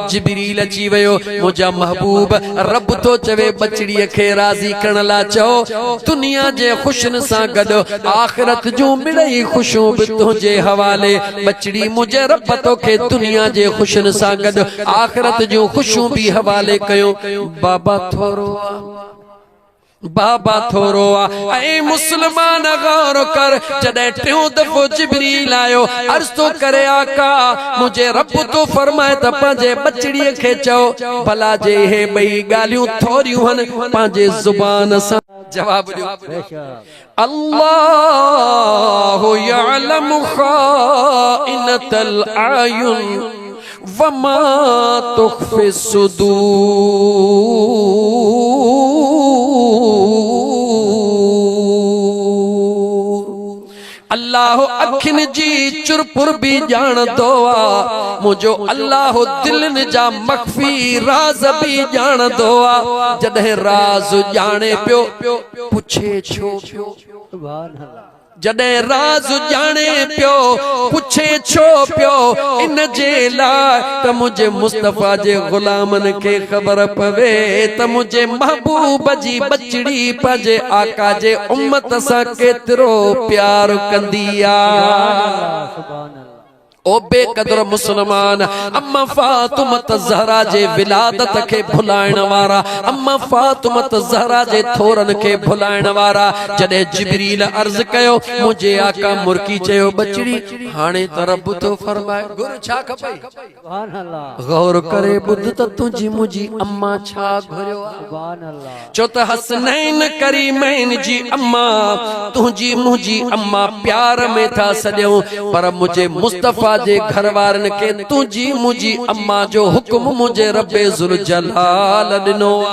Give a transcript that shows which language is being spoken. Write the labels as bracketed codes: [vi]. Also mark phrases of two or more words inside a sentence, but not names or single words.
[sd] जिब्रील अची वियो, मुंहिंजा महबूब रब तो चवे बचड़ीअ खे राज़ी करण लाइ चओ, दुनिया जे ख़ुशियुनि सां गॾु आख़िरत जूं मिड़ई ख़ुशियूं बि तुंहिंजे हवाले। बचड़ी मुंहिंजे रब तोखे दुनिया जे ख़ुशियुनि सां गॾु आख़िरत जूं ख़ुशियूं बि हवाले कयो। बाबा थोरो आ, बाबा थोरो ऐ मुसलमान गौर कर जॾहिं टियों दफ़ो जिब्रील आयो अर्ज़ तो करे आका मुझे रब तो फरमाए त पंहिंजे बचड़ीअ खे चओ भला जे हे ॿई ॻाल्हियूं थोरियूं हन पंहिंजे ज़ुबान सां जवाब ॾियो [ar] الله يعلم خائنة الأعين وما تخفي الصدور [sd] अल्लाह अखिन जी चुरपुर भी जाणदो आ मुझो अल्लाह दिलन जा मख्फी राज भी जाणदो आ जॾहिं राज जाने पियो पुछे छो [ar] سبحان الله [sd] जॾहिं राज जाने पियो पुछे छो पियो इन जे लाइ त मुझे मुस्तफा जे गुलामन के खबर पवे त मुझे महबूब जी बचड़ी पंहिंजे आका जे उम्मत सां केतिरो प्यार कंदी आ [ar] سبحان الله [sd] ओ बेकदर मुसलमान अम्मा फातिमा ज़हरा जे विलादत के भुलाइण वारा अम्मा फातिमा ज़हरा जे थोरन के भुलाइण वारा जॾहिं जिब्रील अर्ज़ कयो मुझे आका मुर्की चयो बचड़ी हाणे त रब तो फरमाए गुर छा खपई [ar] سبحان الله [sd] गौर करे ॿुध त तुंहिंजी मुंहिंजी अम्मा छा घुरियो आहे [ar] سبحان الله [sd] चो त हसनैन करीमैन जी अम्मा तुंहिंजी मुंहिंजी अम्मा प्यार में था सॼूं पर मुझे मुस्तफा जे घर वारन के तुझी मुझी अम्मा जो हुक्म मुझे रब्बे जुल जलाल ॾिनो